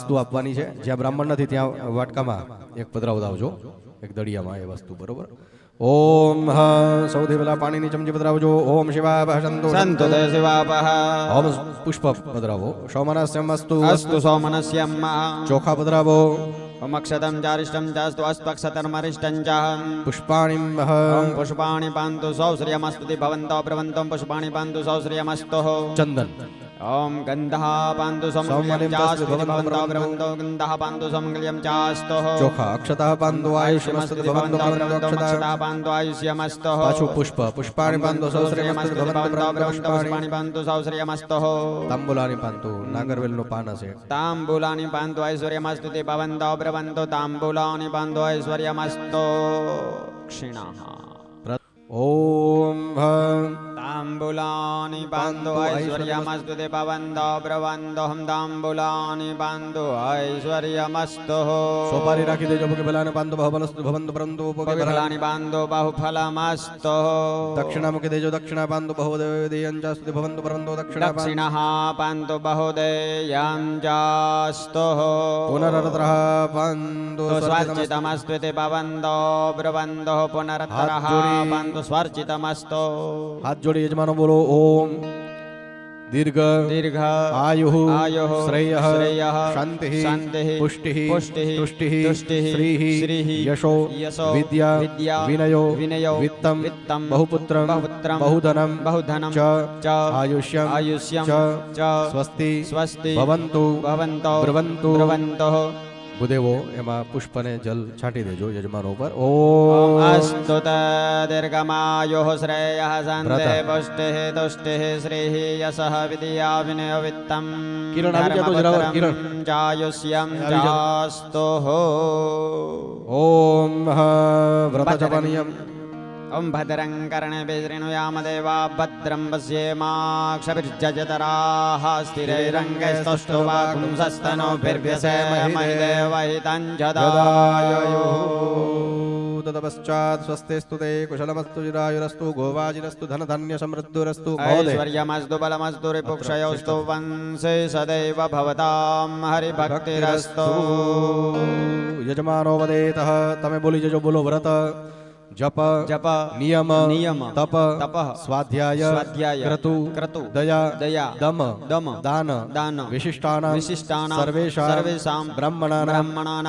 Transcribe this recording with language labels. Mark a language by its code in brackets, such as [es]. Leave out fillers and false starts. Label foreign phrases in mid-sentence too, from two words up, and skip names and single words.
[gu] વસ્તુ આપવાની છે જ્યાં બ્રાહ્મણ નથી ત્યાં વાટકામાં એક પધરાવદાવજો એક દડિયામાં એ વસ્તુ બરોબર ઓમ સૌથી પહેલા પાણીની ચમચી પધરાવજો [sa] ઓમ શિવાય સંતો સંતો શિવાપઃ [gu] ઓમ પુષ્પ પધરાવો સૌમનસ્યમસ્તુ [sa] અસ્તુ સૌમનસ્યમ [gu] ચોખા પધરાવો [sa] ओम अक्षतम चारिष्टम चास्तु अस्त्वक्षतर्मरिष्टं च પુષ્પાણીમ ओम पुष्पाणि पान्तु सौश्रियमस्तुति भवन्तो ब्रवन्तं पुष्पाणि पान्तु सौश्रियमस्तु [gu] ચંદન [sa] ओम गन्धः पान्तु सौमंगल्यं चास्तु भवन्तो ब्रवन्तो गन्धः पान्तु सौमंगल्यं चास्तु ચોખા અક્ષતઃ પાંદો આયુષ્યમસ્તુ ભવન્તો भवन्तो અક્ષતઃ अक्षतः पान्तु आयुष्यमस्तु પાછું પુષ્પાણી પાંદો સૌશ્રેયમસ્તુ ભવન્તો पुष्पाणि पान्तु सौश्रियमस्तु તાંબુલાની પાંતો [gu] નાગરવેલનું પાન હશે [sa] ताम्बूलानि पान्तु ऐश्वर्यमस्तुति भवन्तो ब्रवन्तो ताम्बूलानि पान्तु ऐश्वर्यमस्तु क्षिणः ઓમ ताम्बूलानि पान्तु ऐश्वर्यमस्तुति भवन्तो ब्रवन्तो ताम्बूलानि पान्तु ऐश्वर्यमस्तु [gu] સોપારી રાખી દેજો [sa] કે ભલાને પાંદો બહુફલસ્તુ ભવન્તો પરંતુ फलानि पान्तु बहुफलमस्तु [gu] દક્ષિણા મૂકી દેજો [sa] દક્ષિણા પાંદો બહુદેયંચાસ્તુ ભવન્તો પરંતો દક્ષિણા दक्षिणः पान्तु बहुदेयं चास्तु પુનરતરઃ પાંદો स्वर्चितमस्त्विति भवन्तो ब्रुवन्तो पुनरतरः पान्तु स्वर्चितमस्तु [gu] હાથ જોડી યજમાનો બોલો [sa] ઓમ દીર્ઘ दीर्घ આયુઃ आयुः શ્રેયઃ श्रेयः શાંતિઃ शान्तिः પુષ્ટિઃ पुष्टिः तुष्टिः तुष्टिः श्रीः श्रीः यशो यशो विद्या विद्या विनयो विनयो वित्तं वित्तं बहुपुत्रं बहुपुत्रं बहुधनं बहुधनं च च आयुष्यं आयुष्यं च च स्वस्ति स्वस्ति भवन्तु भवन्तो ब्रुवन्तु ब्रुवन्तो [gu] ભૂદેવો એમાં પુષ્પને જલ છાંટી દેજો યજમાનો ઉપર [sa] ॐ ઓમ अस्तु दीर्घमायुः श्रेयः शान्तिः व्रत। पुष्टिः तुष्टिः श्रीः यशः विद्या विनयो वित्तं [gu] किरण આવી જા તો જરા વાર, કિરણ. [sa] चायुष्यं [gu] આવી જા. [sa] चास्तुः ઓમ વ્રત જપનીયમ ॐ भद्रं कर्णेभिः शृणुयाम देवा भद्रं पश्येमाक्षभिर्जजतराः स्थिरैरङ्गैस्तुष्टुवागुंसस्तनोभिर्व्यसेमहि देवहितं जदायुः ततपश्चात् स्वस्तिस्तु ते कुशलमस्तु चिरायुरस्तु गोवाजिरस्तु धनधान्यसमृद्धिरस्तु महोदय ऐश्वर्यमस्तु बलमस्तु रिपुक्षयोस्तु वंशे सदैव भवतां हरिभक्तिरस्तु [gu] યજમાનો વદેતઃ તમે બોલી જજો બોલો [sa] વ્રત જપ जप નિયમ નિયમ તપ તપઃ સ્વાધ્યાય સ્વાધ્યાય ક્રતુ ક્રતુ દયા દયા દમ દમ દાન દાન વિશિષ્ટાનાં વિશિષ્ટાનાં સર્વેષાં સર્વેષાં બ્રાહ્મણાનાં